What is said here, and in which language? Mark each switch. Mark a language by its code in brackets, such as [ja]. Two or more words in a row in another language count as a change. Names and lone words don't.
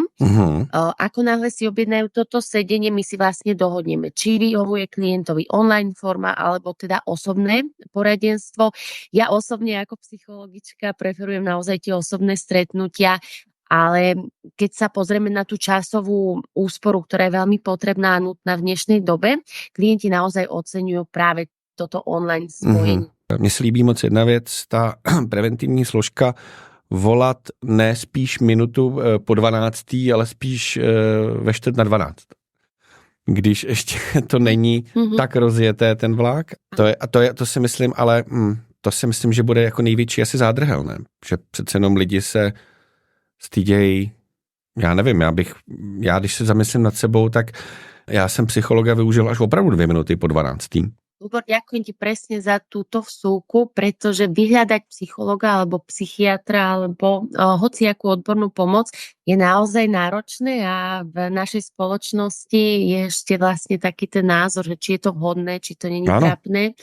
[sk] Ako náhle si objednajú toto sedenie, my si vlastne dohodneme, či vyhovuje klientovi online forma, alebo teda osobné poradenstvo. Ja osobne ako psychologička preferujem naozaj tie osobné stretnutia, ale keď sa pozrieme na tú časovú úsporu, ktorá je veľmi potrebná a nutná v dnešnej dobe, klienti naozaj oceňujú práve toto online spojení. [cs] Mně se líbí moc jedna věc, ta preventivní složka volat ne spíš minutu po 12, ale spíš ve 11:45. Když ještě to není tak rozjeté ten vlak. To si myslím, ale to si myslím, že bude jako největší asi zádrhel, ne? Že přece jenom lidi se stydějí, já nevím, když se zamyslím nad sebou, tak já jsem psychologa využil až opravdu 2 minuty po 12. [sk] Lubor, ďakujem ti presne za túto vsúku, pretože vyhľadať psychologa alebo psychiatra alebo hociakú odbornú pomoc je naozaj náročné a v našej spoločnosti je ešte vlastne taký ten názor, že či je to vhodné, či to nie je trápne.